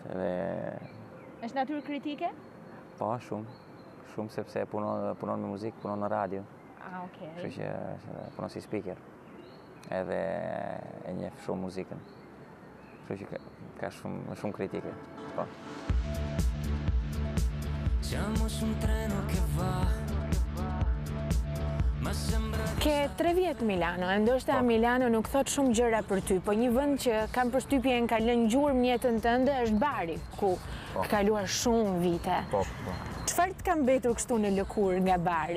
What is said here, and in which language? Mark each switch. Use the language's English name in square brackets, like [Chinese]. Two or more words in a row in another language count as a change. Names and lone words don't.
[Albanian] Është natyrë kritike? Po, shumë sepse punon me muzikë, punon në radio. Okej. Kështu që punon si speaker. Edhe e njeh shumë muzikën. Kështu që ka shumë kritike. Po. [Italian] Siamo su un treno che va. [Albanian] Ke 3 vjet Milano, e ndoshta Milano nuk thot shumë gjëra për ty, po një vend që kam përshtypjen ka lënë gjurmë jetën tënde është Bari, ku ka kaluar shumë vite. Po. Çfarë të ka mbetur kështu në lëkurë nga Bari?